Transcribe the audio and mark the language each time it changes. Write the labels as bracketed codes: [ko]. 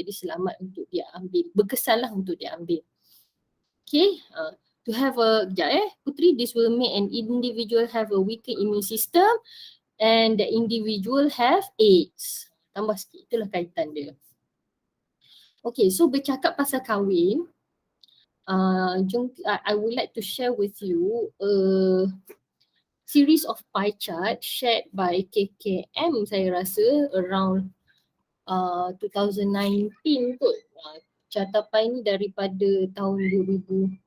[ms] Jadi selamat untuk dia ambil, berkesan lah untuk dia ambil. [en] Okay, to have Putri, this will make an individual have a weaker immune system and the individual have AIDS. [ms] Tambah sikit, itulah kaitan dia. [en] Okay, so [ms] bercakap pasal kahwin, [en] I would like to share with you a series of pie chart shared by KKM [ms] saya rasa [en] around 2019 [ms] kot. Carta pie ni daripada tahun 2000.